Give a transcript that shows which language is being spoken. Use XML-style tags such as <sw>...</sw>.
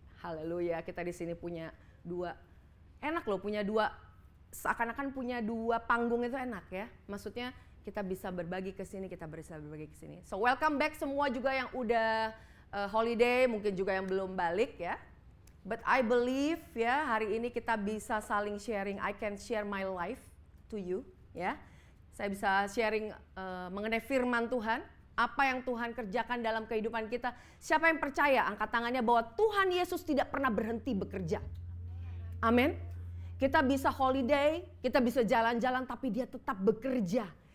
<id>Haleluya, kita di sini punya dua. Enak loh punya dua, seakan-akan punya dua panggung itu enak ya. Maksudnya kita bisa berbagi ke sini, kita bisa berbagi ke sini.</id> <en>So welcome back</en> <id>semua juga yang udah holiday, mungkin juga yang belum balik ya.</id> <en>But I believe</en> <id>ya hari ini kita bisa saling sharing.</id> <en>I can share my life to you ya.</en> <id>Saya bisa sharing mengenai firman Tuhan. Apa yang Tuhan kerjakan dalam kehidupan kita. Siapa yang percaya angkat tangannya bahwa Tuhan Yesus tidak pernah berhenti bekerja. Amin. Kita bisa holiday, kita bisa jalan-jalan tapi dia tetap bekerja.</id>